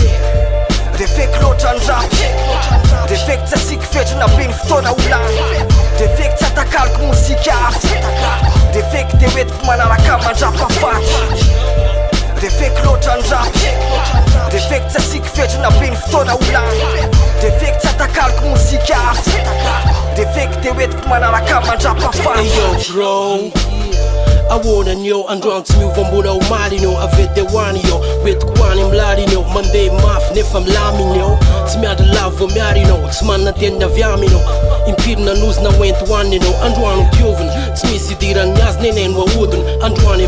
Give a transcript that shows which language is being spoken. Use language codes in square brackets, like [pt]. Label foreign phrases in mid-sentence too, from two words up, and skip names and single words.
[mg] refeky loatra ny rapy refeky tsy asiky fetrina be ny fotoana olana refeky tsy atakaliko mozika hafa refeky de hoetiko manaraka mandrapafaty refeky loatra ny rapy refeky tsy asiky fetrina be ny fotoana olana refeky tsy atakaliko mozika hafa refeky de hoetiko manaraka mandrapafaty [en] bro I wanna know [mg] androany tsy miova mbola ho maliny eo avety hoany eo hoetiko hoany milariny eo mandeha mafy nefa milaminy eo tsy miandry lavo vo miariny eo tsy manana teniny avy aminy eo impirina nozina hoenty hoaniny eo androany mpiovina tsy misy idirany azy neneno ahodina androany